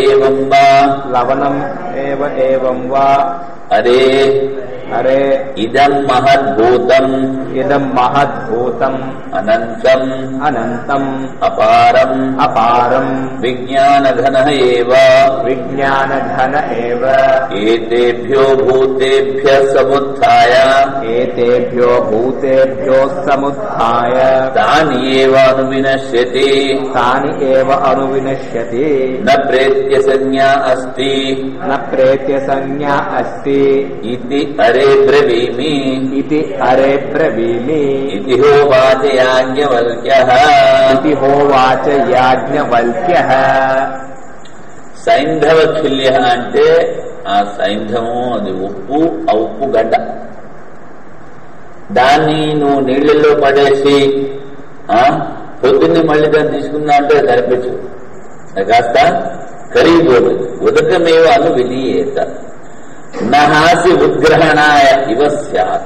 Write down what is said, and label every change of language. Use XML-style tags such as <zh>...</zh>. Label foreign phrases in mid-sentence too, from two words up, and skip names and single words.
<sa>ఏవం వా అరే ఇదం మహద్భూతం అనంతం అపారం విజ్ఞానఘన ఏవ ఏతేభ్యో భూతేభ్యః సముత్థాయ తాని ఏవ అనువినశ్యతి న ప్రేత్య సంజ్ఞా అస్తి ఇతి అరే హరే బ్రవీమి इति हरे ब्रवीमि इति होवाच याज्ञवल्क्यः इति होवाच याज्ञवल्क्यः</sa> <te>సైంధవతుల్య అంటే ఆ సైంధము అది ఉప్పు ఆ ఉప్పు గడ్డ దాన్ని నువ్వు నీళ్లలో పడేసి పొద్దున్నే మళ్ళీ దాన్ని తీసుకున్నా అంటే సరిపించు కాస్త కరిగిపోతుంది</te> <sa>ఉదకమేవ అను విలీయేత నహాసి ఉద్గ్రహణాయ ఇవ స్యాత్</sa>